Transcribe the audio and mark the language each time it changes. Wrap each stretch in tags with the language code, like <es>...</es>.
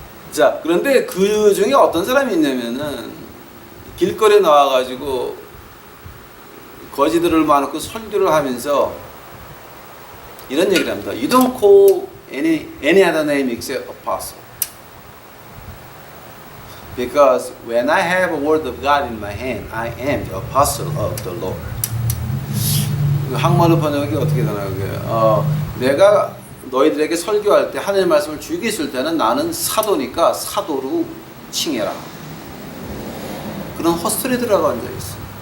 <ko>자 그런데 그 중에 어떤 사람이 있냐면은 길거리에 나와가지고 거지들을 모아놓고 설교를 하면서 이런 얘기를 합니다.</ko> <en>You don't call any other name except apostle. Because when I have a word of God in my hand, I am the apostle of the Lord.</en> <ko>한국말로 번역이 어떻게 되나요? 내가 너희들에게 설교할 때 하나님의 말씀을 주기 있을 때는 나는 사도니까 사도로 칭해라. 그런 헛소리 들어가 앉아 있어.</ko>